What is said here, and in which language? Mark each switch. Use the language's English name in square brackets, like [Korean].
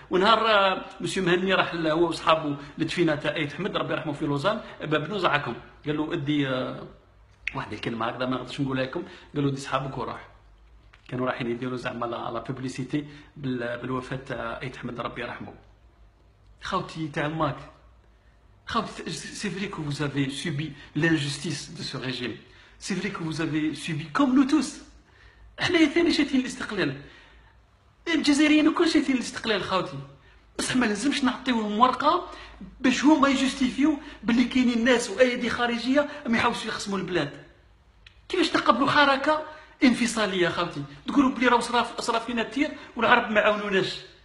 [Arabic] ونهار مسيو مهني راح هو وصحابه للدفينه تاع أيت أحمد ربي يرحمه في لوزان، بابنو زعكم قال له ادي واحد الكلمه هكذا ما نقدرش نقولها لكم، قال له دي صحابك وراح. كانوا رايحين يديروا زعما لا بوبليسيتي بالوفاه تاع أيت أحمد ربي يرحمه. خاوتي تاع الماك، خاوتي [French] c'est vrai que vous avez subi l'injustice de ce régime. C'est vrai que vous avez subi comme nous tous. [Arabic] حنايا ثاني شاتين الاستقلال. الجزائريين الكل شاتين الاستقلال خاوتي. بصح ما لازمش نعطيوهم ورقه باش هما يجوستيفيو باللي كاينين ناس وايادي خارجيه ما يحاولوش يخصموا البلاد. كيفاش تقبلوا حركه انفصاليه خاوتي؟ تقولوا بلي راه صرا فينا التير والعرب ما عاونوناش.